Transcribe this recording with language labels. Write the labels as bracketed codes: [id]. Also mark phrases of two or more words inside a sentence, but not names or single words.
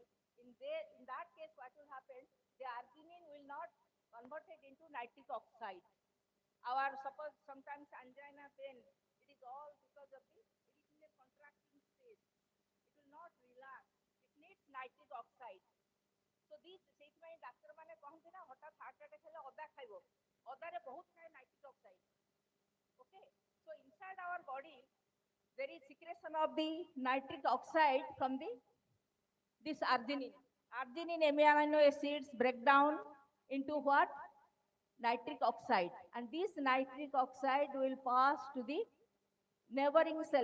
[en] In that case, what will happen? The arginine will not convert it into nitric oxide. Our suppose sometimes angina pain, it is all because of it is in a contracting state. It will not relax. It needs nitric oxide. So these [or] ସେଇଥିପାଇଁ ଡାକ୍ତର ମାନେ କହନ୍ତି ନା ହଠାତ୍ [en] heart attack [or] ହେଲେ ଅଦା ଖାଇବ, ଅଦାରେ ବହୁତ ଥାଏ [en] nitric oxide. Okay, so inside our body, there is secretion of the nitric oxide from the this arginine. Arginine amino acids break down into what? Nitric oxide. And this nitric oxide will pass to the neighboring cell.